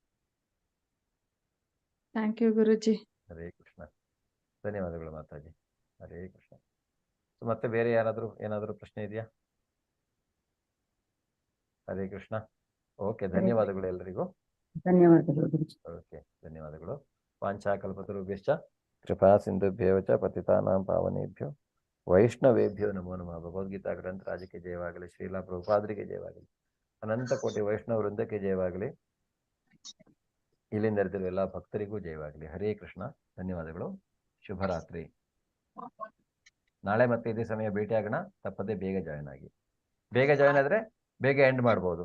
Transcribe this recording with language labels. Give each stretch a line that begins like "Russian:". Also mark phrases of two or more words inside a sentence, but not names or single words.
English: thank you guruji.
Kannada: ಹರೇ ಕೃಷ್ಣ. ಧನ್ಯವಾದಗಳು ಮಾತಾಜಿ. ಹರೇ ಕೃಷ್ಣ. ಮತ್ತೆ ಬೇರೆ ಏನಾದರೂ ಪ್ರಶ್ನೆ ಇದೆಯಾ? ಹರೇ ಕೃಷ್ಣ. ಓಕೆ, ಧನ್ಯವಾದಗಳು ಎಲ್ಲರಿಗೂ. ಧನ್ಯವಾದಗಳು. ಓಕೆ, ಧನ್ಯವಾದಗಳು.
Sanskrit: ವಾಂಛಾಕಲ್ಪತರುಭ್ಯಶ್ಚ ಕೃಪಾ ಸಿಂಧುಭ್ಯೋ ಚ ಪತಿತಾನಾಂ ಪಾವನೇಭ್ಯೋ ವೈಷ್ಣವೇಭ್ಯೋ ನಮೋ ನಮಃ.
Kannada: ಭಗವದ್ಗೀತಾ ಗ್ರಂಥ ರಾಜಕ್ಕೆ ಜಯವಾಗಲಿ. ಶ್ರೀಲಾ ಪ್ರಭುಪಾದರಿಗೆ ಜಯವಾಗಲಿ. ಅನಂತ ಕೋಟಿ ವೈಷ್ಣವ ವೃಂದಕ್ಕೆ ಜಯವಾಗಲಿ. ಇಲ್ಲಿಂದ ನೆರೆದಿರುವ ಎಲ್ಲ ಭಕ್ತರಿಗೂ ಜಯವಾಗಲಿ. ಹರೇ ಕೃಷ್ಣ. ಧನ್ಯವಾದಗಳು. ಶುಭರಾತ್ರಿ. ನಾಳೆ ಮತ್ತೆ ಇದೇ ಸಮಯ ಭೇಟಿಯಾಗೋಣ. ತಪ್ಪದೆ ಬೇಗ ಜಾಯ್ನ್ ಆಗಿ. ಬೇಗ ಜಾಯ್ನ್ ಆದರೆ ಬೇಗ ಎಂಡ್ ಮಾಡ್ಬೋದು.